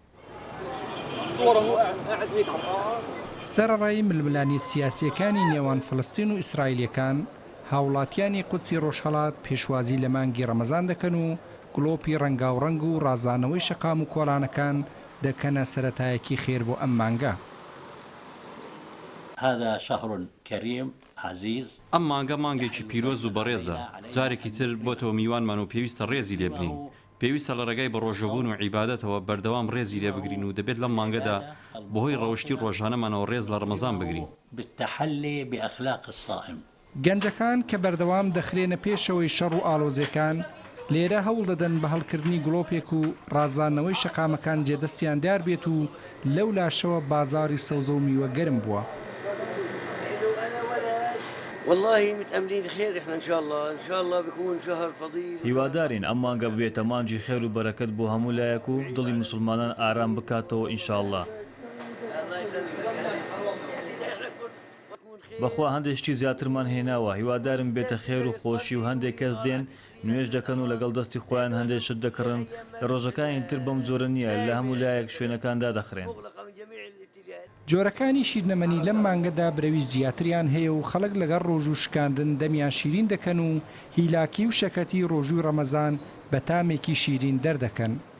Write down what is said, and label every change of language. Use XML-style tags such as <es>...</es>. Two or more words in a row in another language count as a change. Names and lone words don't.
<ckb>سەرەڕای ململانی سیاسیەکانی نێوان فلستین و ئیسرائیلەکان هاوڵاتیانی قودسی ڕۆژهەڵات پێشوازی لە مانگی ڕەمەزان دەکەن و گڵۆپی ڕەنگاوڕەنگ و ڕازانەوەی شەقام و کۆڵانەکان دەکەنە سەرەتایەکی خێر بۆ ئەم مانگە.</ckb> <ar>هذا شهر كريم عزيز.</ar> <ckb>ئەم مانگە مانگێکی پیرۆز و بەڕێزە. جارێکی تر بۆ تۆ میوانمان و پێویستە ڕێزی لێ بنین. پێویستە لە ڕێگای بە ڕۆژەبوون و عیبادەتەوە بەردەوام ڕێزی لێ بگرین و دەبێت لەم مانگەدا بەهۆی ڕەوشتی ڕۆژانەمانەوە ڕێز لە ڕەمەزان بگرین.</ckb> <ar>بالتحلي بأخلاق الصائم.</ar> <ckb>گەنجەکان کە بەردەوام دەخرێنە پێشەوەی شەڕ و ئاڵۆزیەکان لێرە هەوڵ دەدەن بە هەڵکردنی گڵۆپێک و ڕازانەوەی شەقامەکان جێدەستیان دار بێت و لەو لاشەوە بازاری سەوزە و میوە گەرم بووە.</ckb> <ar>والله متأملين خير احنا ان شاء الله بيكون شهر فضيل.</ar> <ckb>هیوادارین ئەم مانگە بێتە مانجی خێر و بەرەکەت بۆ هەموو لایەک و دڵی مسلمانان ئارام بکاتەوە</ckb> <ar>ان شاء الله.</ar> <ckb>بەخوا هەندێک شتی زیاترمان هێناوە هیوادارم بێتە خێر و خۆشی و هەندێک کەس دێن نوێژ دەکەن و لەگەڵ دەستی خۆیان هەندێک شت دەکڕن لە ڕۆژەکانی تر بەم جۆرە نییە لە هەموو لایەک شوێنەکاندا دەخرێن. جۆرەکانی شیرنەمەنی لەم مانگەدا برەوی زیاتریان هەیە و خەڵک لەگەڵ ڕۆژ و شکاندن دەمیان شیرین دەکەن و هیلاکی و شەکەتی ڕۆژووی ڕەمەزان بە تامێکی شیرین دەردەکەن.</ckb>